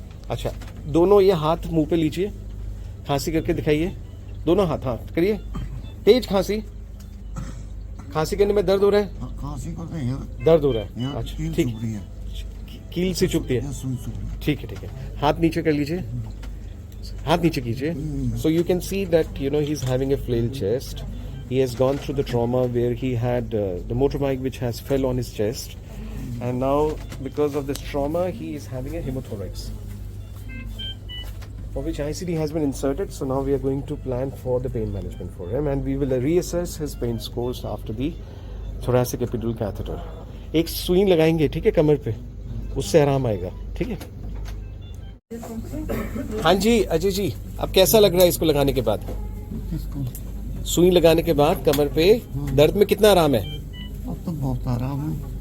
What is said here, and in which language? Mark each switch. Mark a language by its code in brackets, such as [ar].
[hi] अच्छा, दोनों ये हाथ मुंह पे लीजिए, खांसी करके दिखाइए, दोनों हाथ, हाँ करिए, तेज खांसी, खांसी करने में दर्द हो रहा है? खांसी को नहीं, दर्द हो रहा है, अच्छा ठीक, कील से चुभती है, ठीक है ठीक है, हाथ नीचे कर लीजिए, हाथ नीचे कीजिए. [en] So you can see that he's having a flail chest. He has gone through the trauma where he had the motorbike which has fell on his chest, and now because of this trauma he is having a hemothorax, for which ICD has been inserted. So now we are going to plan for the pain management for him, and we will reassess his pain scores after the thoracic epidural catheter. [hi] एक सुई लगाएंगे, ठीक है, कमर पे, उससे आराम आएगा, ठीक है. हाँ जी अजय जी, अब कैसा लग रहा है इसको लगाने के बाद? सुई लगाने के बाद कमर पे दर्द में कितना आराम है? अब तो बहुत आराम है.